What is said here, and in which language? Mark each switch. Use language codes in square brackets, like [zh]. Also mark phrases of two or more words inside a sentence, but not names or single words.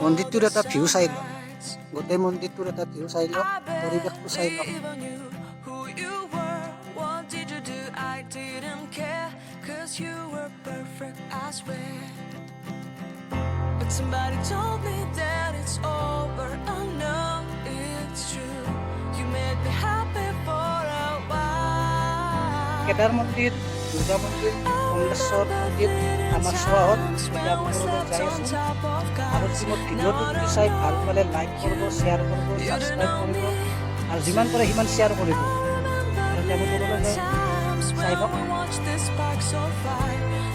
[as] মন্দিৰটোৰ এটা [en] the [as] ভিউ চাই লওঁ [en] sunrise. [as] গোটেই মন্দিৰটোৰ এটা ভিউ চাই লওঁ [en] I [as] পৰিৱেশটো চাই লওঁ [en] barely even knew who you were. What did you do? I didn't care, 'cause you were perfect, I swear. But somebody told me that it's over. I know it's true. You made me happy for a while. [as] কেদাৰ মন্দিৰ দুৰ্গা মন্দিৰ কমলেশ্বৰ মন্দিৰ আমাৰ চোৱাহত এতিয়া আপোনালোকক যাই আছোঁ আৰু মোৰ ভিডিঅ'টো যদি চাই ভাল পালে লাইক কৰিব শ্বেয়াৰ কৰিব ছাবস্ক্ৰাইব কৰিব আৰু যিমান পাৰে সিমান শ্বেয়াৰ কৰিব আৰু তেওঁলোকৰ চাই লওক [en] Watch this spark so fire.